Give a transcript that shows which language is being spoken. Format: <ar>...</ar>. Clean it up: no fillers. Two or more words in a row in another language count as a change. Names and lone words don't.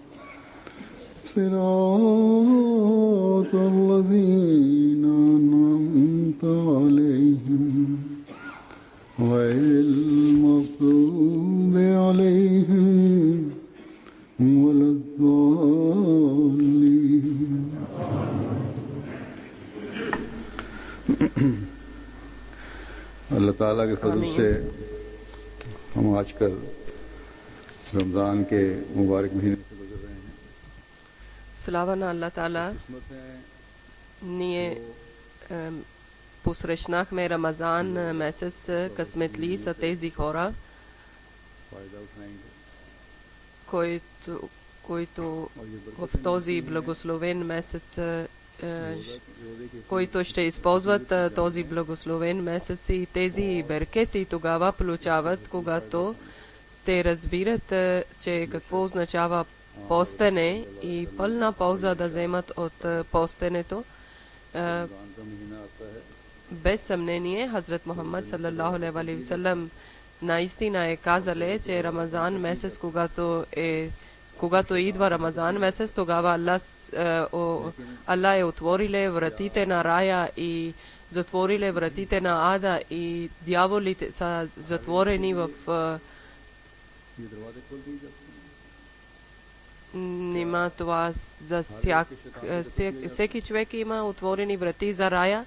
<ar>صراط الذين أنعمت عليهم غير المغضوب عليهم ولا الضالين.</ar> <ur>اللہ تعالیٰ کے فضل سے ہم آج کل رمضان کے مبارک مہینے سے گزر رہے ہیں.</ur> <bg>Слава на Аллах Таала. Ние посрещнахме Рамазан месец късметли са тези хора, които в този благословен месец, които ще използват този благословен месец и тези беркети тогава получават, когато те разбират, че какво означава постене и пълна полза да вземат от постенето. Без съмнение, Хазрат Мухаммад</bg> <ar>صلى الله عليه وسلم</ar> <bg>наистина е казале, че Рамазан месец, когато идва Рамазан месец, тогава Аллах е отвориле вратите на рая и затвориле вратите на ада и дяволите са затворени в Нема това за всеки човек има отворени врати за рая.</bg>